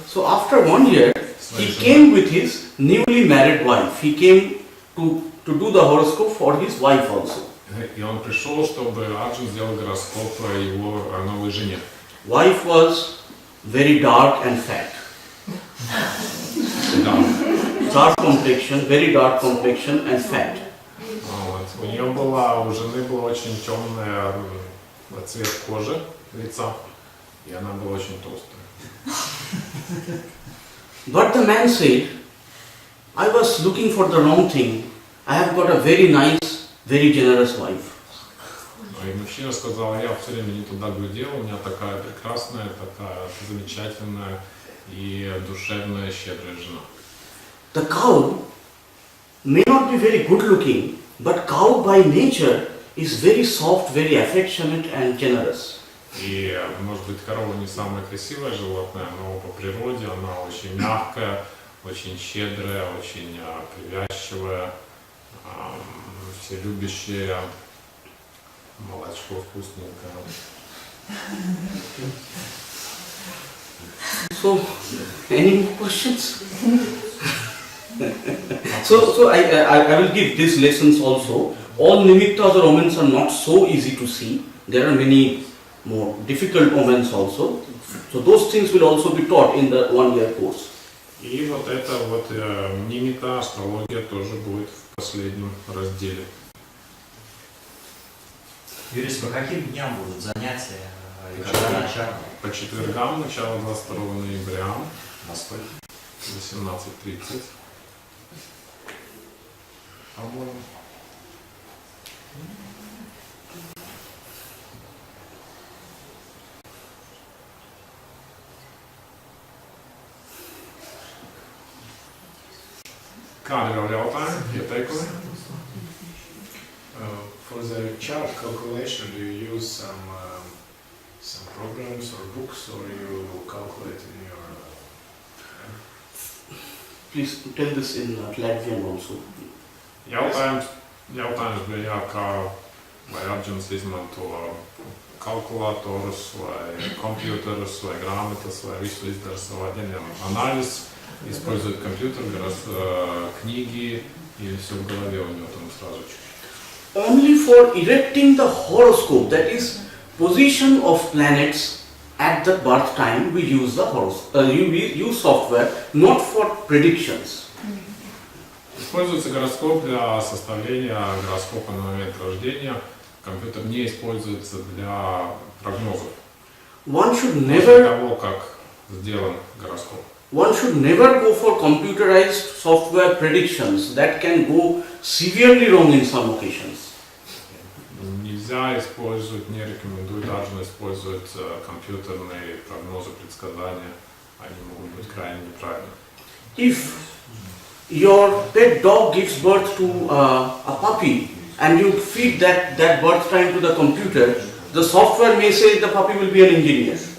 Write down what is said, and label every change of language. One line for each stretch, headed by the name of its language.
English: so after 1 year, he came with his newly married wife. He came to do the horoscope for his wife also.
Russian: И он пришел, чтобы Арджун сделал гороскоп его новой жене.
English: Wife was very dark and fat. Dark complexion, very dark complexion and fat.
Russian: Вот. У жены был очень темный цвет кожи, лица, и она была очень толстая.
English: But the man said, I was looking for the wrong thing. I have got a very nice, very generous wife.
Russian: И мужчина сказал, я все время не туда глядел, у меня такая прекрасная, такая замечательная и душевная, щедрая жена.
English: The cow may not be very good looking, but cow by nature is very soft, very affectionate and generous.
Russian: И, может быть, корова не самое красивое животное, но по природе она очень мягкая, очень щедрая, очень привязчивая, вселюбящая, молочко вкусненькое.
English: So, any more questions? so I will give these lessons also. All nimittas or omens are not so easy to see. There are many more difficult omens also. So those things will also be taught in the 1-year course.
Russian: И вот это вот нимита, астрология тоже будет в последнем разделе. Юрис, по каким дням будут занятия и когда начало? По четвергам, начало 22 ноября, Во сколько? 18:30. По-моему.
Latvian: Kādi vēl jautājumi, ieteikumi?
English: For the chart calculation, do you use some programs or books, or you calculate in your? Please tell this in Latvian also.
Latvian: Jautājums bija, jā, kā vai Arģuns izmanto kalkulatorus, vai kompjuterus, vai grāmatas, vai visu izdara savā ģenerāla analīzes,
Russian: использует компьютер, книги, или все в голове у него там сразу чуть-чуть.
English: Only for erecting the horoscope, that is position of planets at the birth time, we use the use software, not for predictions.
Russian: Используется гороскоп для составления гороскопа на момент рождения. Компьютер не используется для прогнозов.
English: One should
Russian: После
English: never
Russian: того, как сделан гороскоп.
English: One should never go for computerized software predictions that can go severely wrong in some occasions.
Russian: Нельзя использовать, не рекомендую даже использовать компьютерные прогнозы, предсказания. Они могут быть крайне неправильны.
English: If your pet dog gives birth to a puppy and you feed that birth time to the computer, the software may say the puppy will be an engineer.